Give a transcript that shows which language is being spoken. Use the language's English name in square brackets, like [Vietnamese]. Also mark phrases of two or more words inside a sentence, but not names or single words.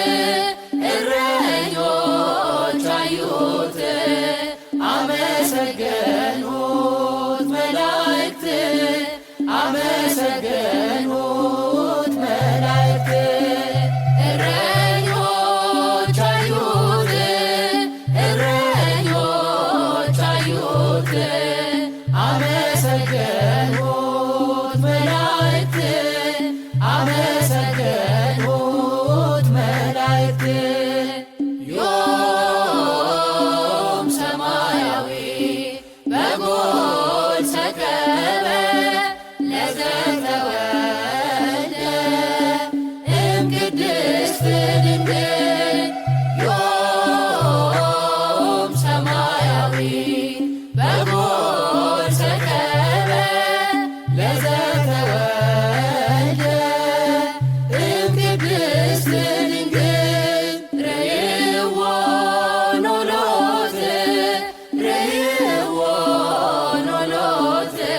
[Amharic] እረኞች አዩት አመሰገኑት መላእክት አመሰገኑት መላእክት እረኞች አዩት እረኞች አዩት አመሰገኑት መላእክት አመሰገኑት መላእክት [Geez] ዮም ሰማያዊ በጎል ሰከበ ለዘተወልደ እምቅድስት ድንግል ዮም ሰማያዊ በጎል ሰከበ ለዘተወልደ እምቅድስት ድንግል ርይዎ ኖሎት ርይዎ ኖሎት